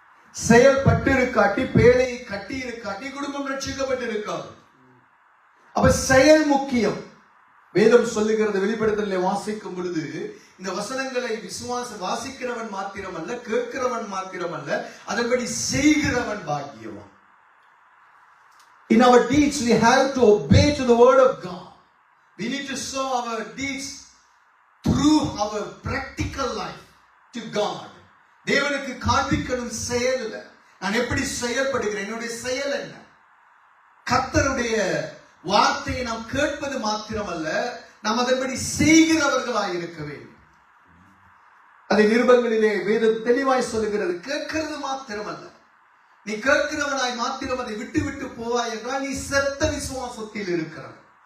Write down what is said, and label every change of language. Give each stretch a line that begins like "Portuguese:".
Tamil: செயல்பட்டு இருக்காட்டி, பேழையை கட்டி இருக்காட்டி குடும்பம் ரட்சிக்கப்பட்டு இருக்காது. அப்ப செயல் முக்கியம். வேதம் சொல்லுகிறது, வெளிப்படுத்தலை வாசிக்கும் பொழுது இந்த வசனங்களை வாசிக்கிறவன் மாத்திரமல்ல, கேட்கிறவன் மாத்திரமல்ல, அதன்படி செய்கிறவன் பாக்கியவான்.
English: In our deeds we have to obey to the word of God. We need to show our deeds through our practical life to God.
Tamil: தேவனுக்கு காண்பிக்கணும் செயல்ல. நான் எப்படி செயல்படுகிறேன், என்னுடைய செயல் என்ன? கர்த்தருடைய வார்த்தையை நாம் கேட்பது மாத்திரமல்ல, நாம் அதன்படி செய்கிறவர்களாய் இருக்க வேண்டும். அதை நிருபங்களிலே வேதம் தெளிவாய் சொல்லுகிறது. கேட்கிறது மாத்திரமல்ல, நீ கேட்கிறவனாய் மாத்திரம் அதை விட்டு விட்டு போவாய் என்றால் நீ செத்த விசுவாசத்தில் இருக்கிறாய்.